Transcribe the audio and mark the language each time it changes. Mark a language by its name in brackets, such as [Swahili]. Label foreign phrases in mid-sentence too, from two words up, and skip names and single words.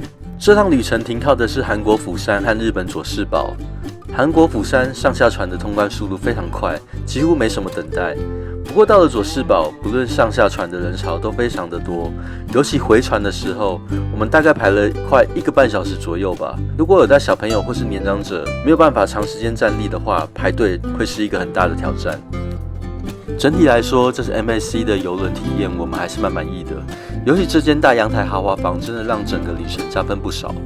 [Chinese] 這趟旅程停靠的是韓國釜山和日本佐世保。韓國釜山上下船的通關速度非常快，幾乎沒什麼等待。不過到了佐世保，不論上下船的人潮都非常的多，尤其回船的時候，我們大概排了快1 個半小時左右吧。如果有帶小朋友或是年長者沒有辦法長時間站立的話，排隊會是一個很大的挑戰。整體來說，這是 MSC 的郵輪體驗，我們還是蠻滿意的。尤其這間大陽台豪華房，真的讓整個旅程加分不少。